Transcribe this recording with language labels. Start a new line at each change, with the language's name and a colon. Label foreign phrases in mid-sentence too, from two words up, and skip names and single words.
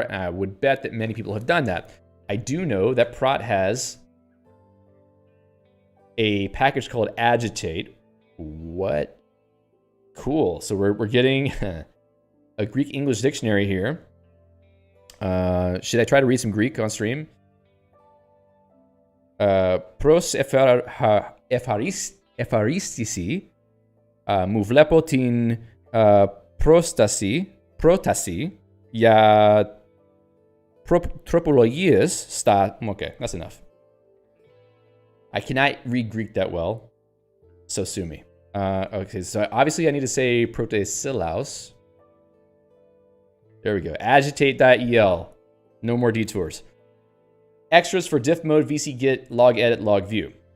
English: And I would bet that many people have done that. I do know that Prot has a package called Agitate. What? Cool. So we're getting a Greek-English dictionary here. Should I try to read some Greek on stream?
Greek: Pros ευχαρίστηση μου βλέπω την πρόταση για τροπολογίες στα...
English: Okay, that's enough. I cannot read Greek that well, so sue me. Okay, so obviously I need to say protesilaus. There we go. Agitate.el. No more detours. Extras for diff mode, VC git, log edit, log view.